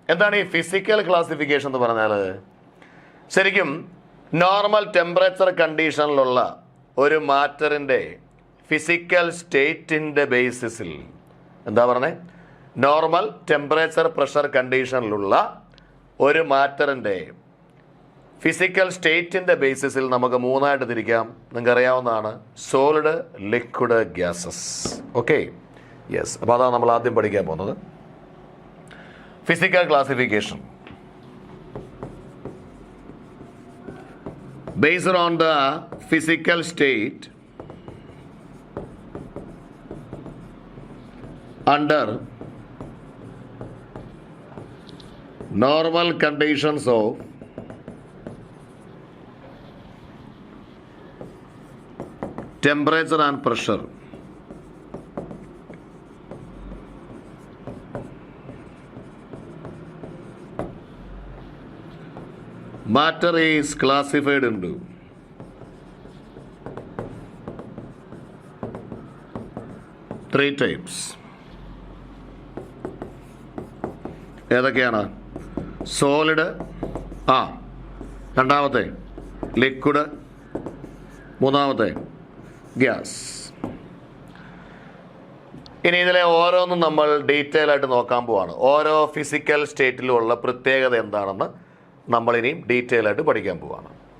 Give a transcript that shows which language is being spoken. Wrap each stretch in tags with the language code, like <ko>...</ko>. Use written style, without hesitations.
<ml>എന്താണ് ഈ physical classification എന്ന് പറഞ്ഞാൽ? ശരിക്കും നോർമൽ ടെമ്പറേച്ചർ കണ്ടീഷനിലുള്ള ഒരു മാറ്ററിൻ്റെ ഫിസിക്കൽ സ്റ്റേറ്റിൻ്റെ ബേസിസിൽ, എന്താ പറഞ്ഞേ, നോർമൽ ടെമ്പറേച്ചർ പ്രഷർ കണ്ടീഷനിലുള്ള ഒരു മാറ്ററിൻ്റെ ഫിസിക്കൽ സ്റ്റേറ്റിൻ്റെ ബേസിസിൽ നമുക്ക് മൂന്നായിട്ട് തിരിക്കാം. നിങ്ങൾക്ക് അറിയാവുന്നതാണ് solid, liquid, gases. Okay, yes. അപ്പോൾ അതാണ് നമ്മൾ ആദ്യം പഠിക്കാൻ പോകുന്നത്, physical classification.</ml> <en>Based on the physical state under normal conditions of temperature and pressure, matter is classified into three types.</en> <ml>ഏതൊക്കെയാണ്? സോളിഡ്, രണ്ടാമത്തെ ലിക്വിഡ്, മൂന്നാമത്തെ ഗ്യാസ്. ഇനി ഇതിലെ ഓരോന്നും നമ്മൾ ഡീറ്റെയിൽ ആയിട്ട് നോക്കാൻ പോവാണ്. ഓരോ ഫിസിക്കൽ സ്റ്റേറ്റിലുള്ള പ്രത്യേകത എന്താണെന്ന് നമ്മളിനിയും ഡീറ്റെയിൽ ആയിട്ട് പഠിക്കാൻ പോവാണ്.</ml>